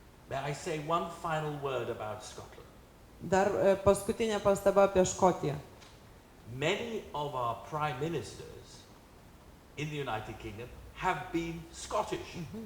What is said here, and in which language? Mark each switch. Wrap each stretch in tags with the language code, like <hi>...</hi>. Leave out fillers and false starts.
<en>May I say one final word about Scotland?</en> <lt>Dar paskutinė pastaba apie Škotiją.</lt> <en>Many of our prime ministers in the United Kingdom have been Scottish.</en>